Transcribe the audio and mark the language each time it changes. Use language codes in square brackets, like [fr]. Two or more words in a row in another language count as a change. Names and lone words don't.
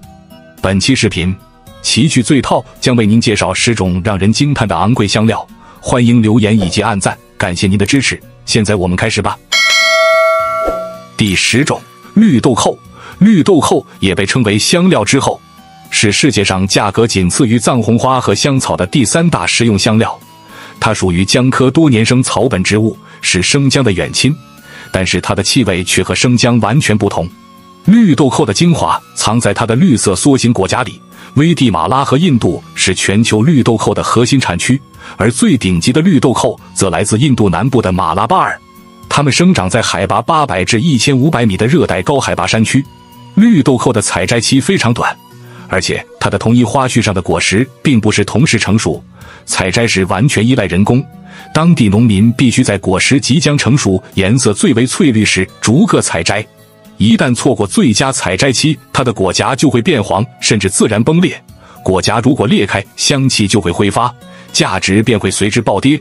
[zh] 本期視頻奇趣最套將為您介紹10種讓人驚嘆的昂貴香料，歡迎留言以及按讚，感謝您的支持。現在我們開始吧。第10種，綠豆蔻。綠豆蔻也被稱為香料之後，是世界上價格僅次於藏紅花和香草的第3大食用香料。它屬於薑科多年生草本植物，是生薑的遠親，但是它的气味卻和生薑完全不同。綠豆蔻的精華藏在它的綠色梭形果莢裡。危地马拉和印度是全球綠豆蔻的核心產區，而最頂級的綠豆蔻則來自印度南部的馬拉巴爾。它們生長在海拔800至1500米的熱帶高海拔山區。綠豆蔻的採摘期非常短，而且它的同一花序上的果實並不是同時成熟，採摘時完全依賴人工。當地農民必須在果實即將成熟、顏色最為翠綠時逐個採摘。一旦錯過最佳採摘期，它的果莢就會變黃，甚至自然崩裂。果莢如果裂開，香氣就會揮發，價值便會隨之暴跌。